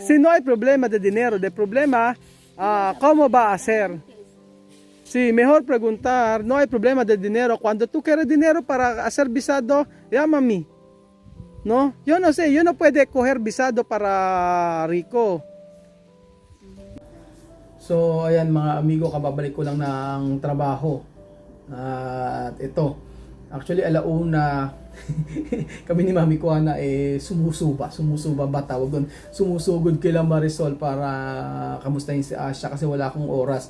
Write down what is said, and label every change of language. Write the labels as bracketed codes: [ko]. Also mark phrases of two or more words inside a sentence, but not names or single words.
[es] Si no hay problema de dinero, el problema cómo va a ser. Sí, mejor preguntar, no hay problema de dinero. Cuando tú quieres dinero para hacer visado, llama a mí. No, yo no sé, yo no puedo coger visado para Rico. [tl] So, ayan mga amigo, kababalik ko lang ng trabaho. At ito, actually alauna, kami ni Mami Kuana sumusuba ba tawag doon, sumusugod kila Marisol para kamustahin si Asya kasi wala akong oras.